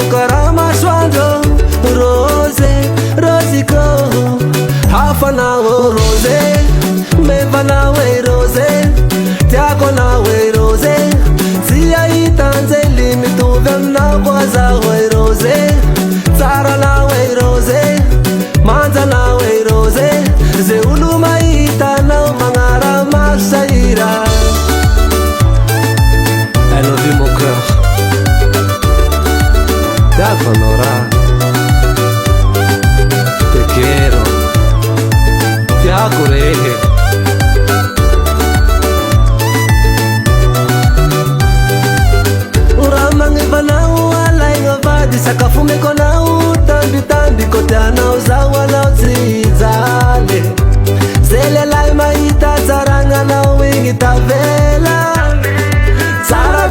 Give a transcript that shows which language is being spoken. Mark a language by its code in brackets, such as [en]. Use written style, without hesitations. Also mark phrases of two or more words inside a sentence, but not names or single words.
[mg] karaha masoandro rose rosiko hafanao rose mevanao e rose tiako anao e rose tsy ahitanjely mitovy aminao koa zaho e rose tsara anao e rose manjanao e rose ze olo mahita anao magnara-maso sahira [en] I love you [fr] mon cœur [mg] tiako anao raha [es] te quiero [mg] tiako rehe raha magnevanao alaigna vady sakafo meko anao tambitamby kote anao zaho anao tsy jaly ze lelay mahita tsarananao igny tavela tsara